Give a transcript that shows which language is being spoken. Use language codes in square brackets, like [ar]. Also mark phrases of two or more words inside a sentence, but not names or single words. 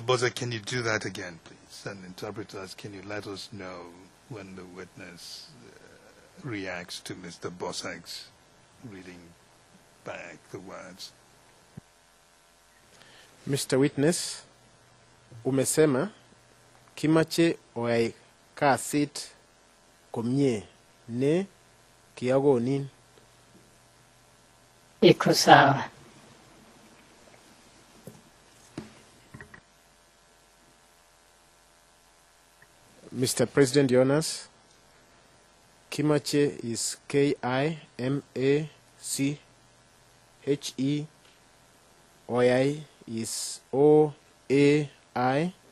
[en] Bosek, can you do that again, please? And interpreters, can you let us know when the witness reacts to Mr. Bosek's reading back the words? Mr. Witness, [kln] umesema kimache oai kasit komie ne kiagonin. [sw] Iko sawa. [en] Mr. President, Your Honors, kimache is K-I-M-A-C-H-E. Oai is O-A-I.